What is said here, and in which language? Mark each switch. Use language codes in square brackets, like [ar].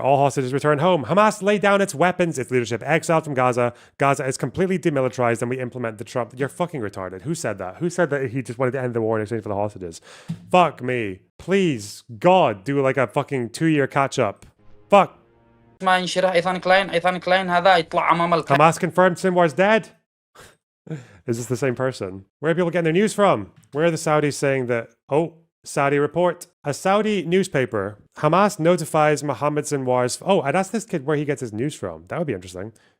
[en] All hostages return home. Hamas lay down its weapons. Its leadership exiled from Gaza. Gaza is completely demilitarized and we implement the Trump... You're fucking retarded. Who said that? Who said that he just wanted to end the war in exchange for the hostages? Fuck me. Please, God, do like a fucking 2-year catch-up. Fuck. [ar] ما ينشره أيثان كلاين هذا يطلع أمام الكاميرا. [en] Hamas confirmed Sinwar's dead. Is this the same person? Where are people getting their news from? Where are the Saudis saying that? Oh, Saudi report. A Saudi newspaper. Hamas notifies Mohammed Sinwar's... Oh, I'd ask this kid where he gets his news from. That would be interesting.